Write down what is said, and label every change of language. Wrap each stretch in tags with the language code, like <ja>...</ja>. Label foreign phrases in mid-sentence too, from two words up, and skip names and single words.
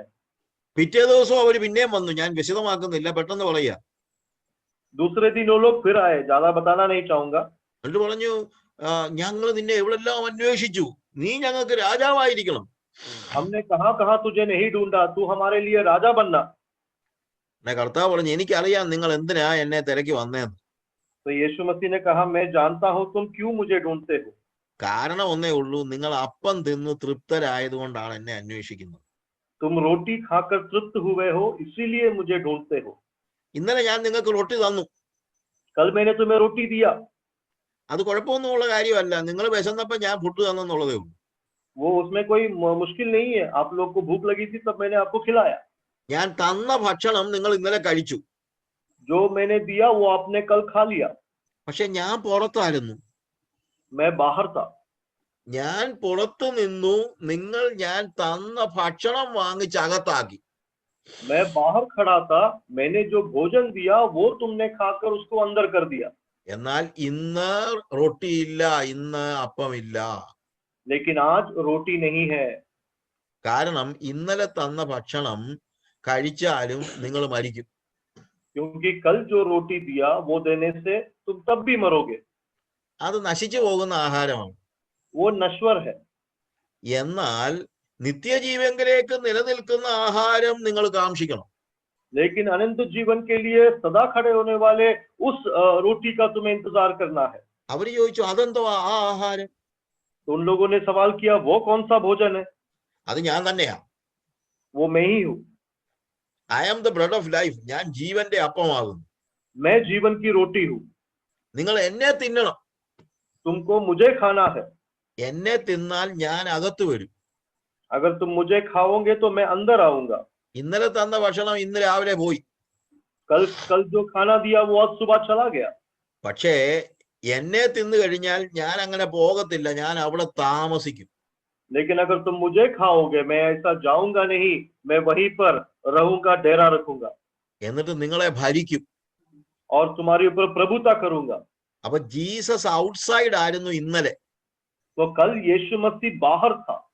<ml>പിറ്റേ ദിവസം അവര് പിന്നെയും വന്നു. ഞാൻ വിശദമാക്കുന്നില്ല, പെട്ടെന്ന് പറയാ.</ml> <hi>दूसरे दिन वो लोग फिर आए, ज्यादा बताना नहीं चाहूंगा.</hi> <ml>എന്നിട്ട് പറഞ്ഞു, ഞങ്ങൾ നിന്നെ എവിടെല്ലാം അന്വേഷിച്ചു, നീ ഞങ്ങൾക്ക് രാജാവായിരിക്കണം.</ml> <hi>हमने कहां कहां तुझे नहीं ढूंढा, तू हमारे लिए राजा बनना.</hi> <ml>കർത്താവ് പറഞ്ഞു, എനിക്കറിയാം നിങ്ങൾ എന്തിനാ എന്നെ തിരക്കി വന്നേന്ന്.</ml> <hi>तो यीशु मसीह ने कहा, मैं जानता हूं तुम क्यों मुझे ढूंढते हो.</hi> <ml>കാരണം ഒന്നേ ഉള്ളൂ, നിങ്ങൾ അപ്പം തിന്ന് തൃപ്തരായതുകൊണ്ടാണ് എന്നെ അന്വേഷിക്കുന്നത്.</ml> <hi>तुम रोटी खाकर तृप्त हुए हो, इसीलिए मुझे ढूंढते हो.</hi> <ml>ഇന്നലെ ഞാൻ നിങ്ങൾക്ക് റൊട്ടി തന്നു,</ml> <hi>कल मैंने तुम्हें रोटी दिया.</hi> <ml>അത് കുഴപ്പമൊന്നുമുള്ള കാര്യമല്ല. നിങ്ങൾ വിശന്നപ്പോ ഞാൻ ഫുഡ് തന്നെന്നുള്ളതേ ഉള്ളൂ.</ml> <hi>वो उसमें कोई मुश्किल नहीं है. आप लोग को भूख लगी थी तब मैंने आपको खिलाया.</hi> <ml>ഞാൻ തന്ന ഭക്ഷണം നിങ്ങൾ ഇന്നലെ കഴിച്ചു.</ml> <hi>जो मैंने दिया वो आपने कल खा लिया.</hi> <ml>പക്ഷെ ഞാൻ പുറത്തായിരുന്നു.</ml> <hi>मैं बाहर था.</hi> <ml>ഞാൻ പുറത്തു നിന്നു, നിങ്ങൾ ഞാൻ തന്ന ഭക്ഷണം വാങ്ങിച്ചകത്താക്കി.</ml> <hi>मैं बाहर खड़ा था, मैंने जो भोजन दिया वो तुमने खाकर उसको अंदर कर दिया.</hi> <ml>എന്നാൽ ഇന്ന് റൊട്ടിയില്ല, ഇന്ന് അപ്പമില്ല.</ml> <hi>लेकिन आज रोटी नहीं है.</hi> <ml>കാരണം ഇന്നലെ തന്ന ഭക്ഷണം കഴിച്ചാലും നിങ്ങൾ മരിക്കും.</ml> <hi>क्योंकि कल जो रोटी दिया वो देने से तुम तब भी मरोगे.</hi> <ml>അത് നശിച്ചു പോകുന്ന ആഹാരമാണ്.</ml> <hi>वो नश्वर है.</hi> <ml>എന്നാൽ നിത്യജീവങ്കിലേക്ക് നിലനിൽക്കുന്ന ആഹാരം നിങ്ങൾ കാംക്ഷിക്കണം.</ml> <hi>लेकिन अनंत जीवन के लिए सदा खड़े होने वाले उस रोटी का तुम्हें इंतजार करना है.</hi> <ml>അവര് ചോദിച്ചു, അതെന്തോ ആ ആഹാരം?</ml> <hi>तो उन लोगों ने सवाल किया, वो कौन सा भोजन है?</hi> <ml>അത് ഞാൻ തന്നെയാ.</ml> <hi>वो मैं ही हूँ.</hi> <en>I am the bread of life.</en> <ml>ഞാൻ ജീവന്റെ അപ്പമാകുന്നു.</ml> <hi>मैं जीवन की रोटी हूँ.</hi> <ml>നിങ്ങൾ എന്നെ തിന്നണം.</ml> <hi>तुमको मुझे खाना है.</hi> <ml>എന്നെ തിന്നാൽ ഞാൻ അകത്ത് വരും.</ml> <hi>अगर तुम मुझे खाओगे तो मैं अंदर आऊंगा.</hi> <ml>ഇന്നലെ തന്ന ഭക്ഷണം ഇന്ന് രാവിലെ പോയി.</ml> <hi>कल जो खाना दिया वो आज सुबह चला गया.</hi> <ml>പക്ഷേ എന്നെ തിന്നു കഴിഞ്ഞാൽ ഞാൻ അങ്ങനെ പോകത്തില്ല, ഞാൻ അവിടെ താമസിക്കും.</ml> <hi>लेकिन अगर तुम मुझे खाओगे, मैं ऐसा जाऊंगा नहीं, मैं वहीं पर रहूंगा, डेरा रखूंगा.</hi> <ml>എന്നിട്ട് നിങ്ങളെ ഭരിക്കും.</ml> <hi>और तुम्हारे ऊपर प्रभुता करूंगा.</hi> <ml>അപ്പൊ ജീസസ് ഔട്ട്സൈഡ് ആയിരുന്നു ഇന്നലെ.</ml> <hi>तो कल यीशु मसीह बाहर था.</hi>